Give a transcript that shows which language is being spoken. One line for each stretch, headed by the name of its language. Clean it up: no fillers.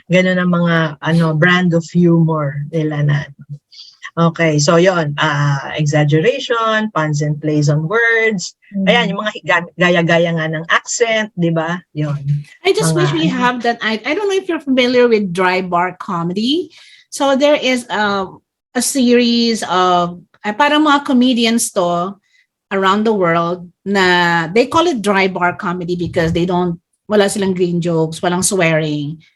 Filipino: Ganon ang mga brand of humor nila na.
English: Okay, so yon, exaggeration, puns and plays on words.
Filipino: Ayan, yung mga gaya-gaya nga ng accent, di ba? Yon.
English: I just wish we have that. I don't know if you're familiar with dry bar comedy. So there is a series of, parang mga comedians to around the world na they call it dry bar comedy because
Filipino: wala silang green jokes, walang swearing.